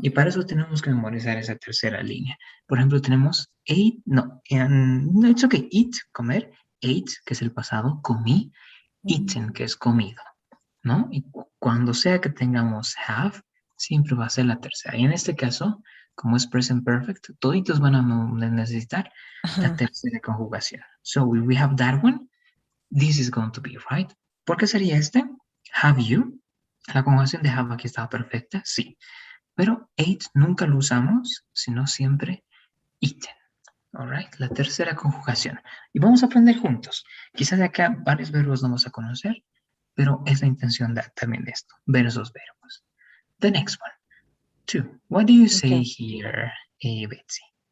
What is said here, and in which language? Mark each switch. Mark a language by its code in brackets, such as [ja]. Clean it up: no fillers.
[es] Y para eso tenemos que memorizar esa tercera línea. Por ejemplo, tenemos ate, [en] no, it's okay, [es] eat, comer, ate, que es el pasado, comí, eaten, que es comido, ¿no? Y cuando sea que tengamos have, siempre va a ser la tercera. Y en este caso, como es present perfect, toditos van a necesitar la tercera conjugación. [en] So, if we have that one, this is going to be right. [es] ¿Por qué sería este? Have you. La conjugación de have aquí estaba perfecta, sí. Pero ate nunca lo usamos, sino siempre eaten. [en] All right, [es] la tercera conjugación. Y vamos a aprender juntos. Quizás de acá varios verbos no vamos a conocer, pero es la intención también de esto, ver esos verbos. [en] The next one, two. What do you say here, Betsy?